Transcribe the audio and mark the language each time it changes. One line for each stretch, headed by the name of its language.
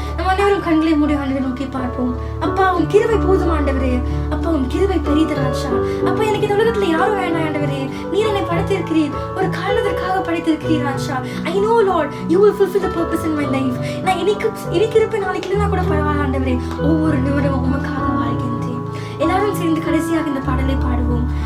Tamil: எல்லாரும் கண்களை மூடி ஆண்டவரை நோக்கி பார்ப்போம். அப்பா உன் கிருபை போதும் ஆண்டவரே. அப்பா உன் கிருபை பெரிது ராஜா. அப்பா எனக்கு இந்த உலகத்துல யாரும் வேண்டாம் ஆண்டவரே. நீர் என்னை படைத்திருக்கிறீர், ஒரு காரணத்திற்காக படைத்திருக்கிறீர் ராஜா.
English: I know Lord you will fulfill the purpose in my life.
Tamil: நான் இருக்கிறப்ப நாளைக்கு இல்லைனா கூட பரவாயில்ல ஆண்டவரே. ஒவ்வொரு நிமிடமும் உமக்காக வாழ்கின்றேன். எல்லாரும் சேர்ந்து கடைசியாக இந்த பாடலை பாடுவோம்.